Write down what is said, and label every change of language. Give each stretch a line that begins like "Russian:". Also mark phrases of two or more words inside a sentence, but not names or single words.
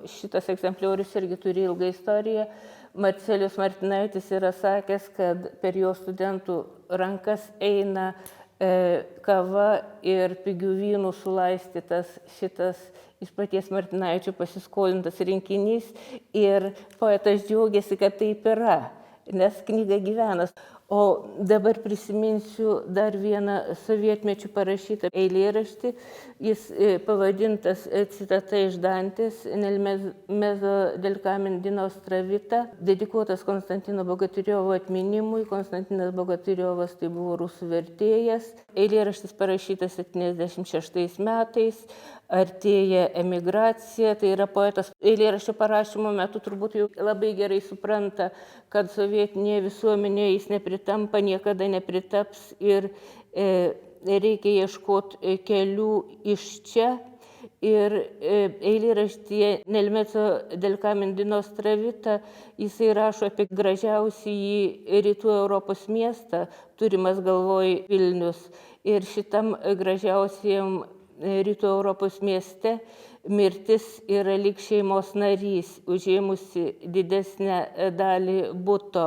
Lithuanian: Šitas egzempliorius irgi turi ilgą istoriją. Marcelijus Martinaitis yra sakęs, kad per jo studentų rankas eina kava ir pigių vynų sulaistytas šitas iš paties Martinaičio pasiskolintas rinkinys. Ir poetas džiaugiasi, kad taip yra, nes knyga gyvena. O dabar prisiminsiu dar vieną sovietmečių parašytą eilėraštį. Jis pavadintas citata iš Dantės,
Italian: Nel mezzo del camin di nostra vita,
Lithuanian: dedikuotas Konstantino Bogatyriovo atminimui. Konstantinas Bogatyriovas tai buvo rusų vertėjas. Eilėraštis parašytas 76 metais. Artėja emigracija, tai yra poetas eilėraščio parašymo metu turbūt jau labai gerai supranta, kad sovietinėje visuomenėje jis nepritampa, niekada nepritaps ir reikia ieškoti kelių iš čia. Ir eilėraštyje Nel mezzo del camin di nostra vita jisai rašo apie gražiausiąjį rytų Europos miestą, turimas galvoj Vilnius. Ir šitam gražiausiam rytų Europos mieste mirtis yra lyg šeimos narys, užėmusi didesnę dalį buto.